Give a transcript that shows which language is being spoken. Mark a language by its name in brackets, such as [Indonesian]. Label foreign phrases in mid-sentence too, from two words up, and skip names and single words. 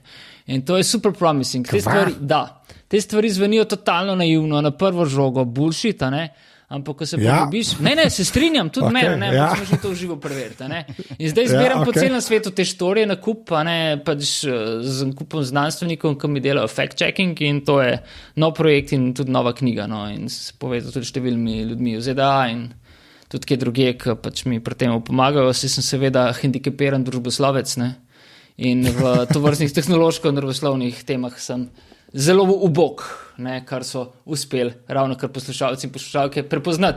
[Slovenian] In to je super promising. Te stvari zvenijo totalno naivno, na prvo žogo, bullshit, ampak ko se poglobiš, se strinjam, tudi mene, smo že to živo preveriti. In zdaj zbiram po celem svetu te štorije na kup, pač z kupom znanstvenikov, ki mi delajo fact-checking, in to je nov projekt in tudi nova knjiga, in se povezal tudi številnimi ljudmi v ZDA in tudi kje drugje, ki pač mi pri tem pomagajo. Sem seveda hendikepiran družboslovec, in v tovrstnih tehnološko-naravoslovnih temah sem zelo ubog, kar so uspeli ravno kar poslušalci in poslušalke prepoznati.